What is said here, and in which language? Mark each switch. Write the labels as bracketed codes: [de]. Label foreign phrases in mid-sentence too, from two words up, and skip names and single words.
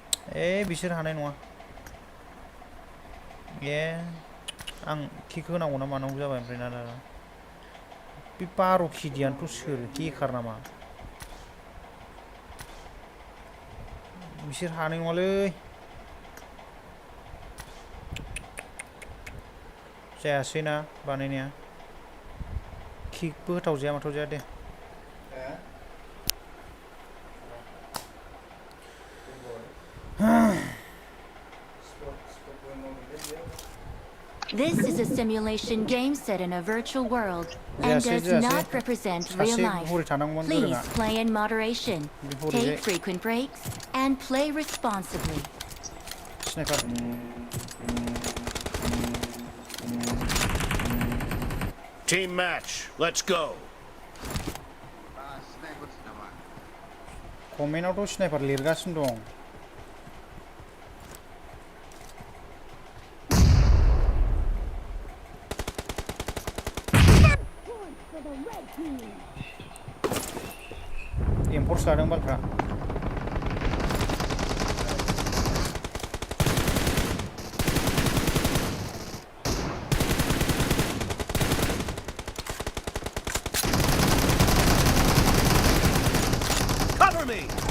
[brx] बिसोर हानाय नङा आं किक होनांगौ ना मानांगौ जाबाय ओमफ्राय ना बे 12 केजियानोथ' सोर हेकार नामा बिसोर हानाय नङालै जायासै ना बानायनाया किकबो होथाव जाया माथाव जाया दे [en] This is a simulation game set in a virtual world and does not represent real life. Please play in moderation, take frequent breaks, and play responsibly. Sniper. Team match. Let's go. [brx] Comment-आवथ' sniper लिरगासिनो दं Enforce लादों बालफ्रा [en] Cover me.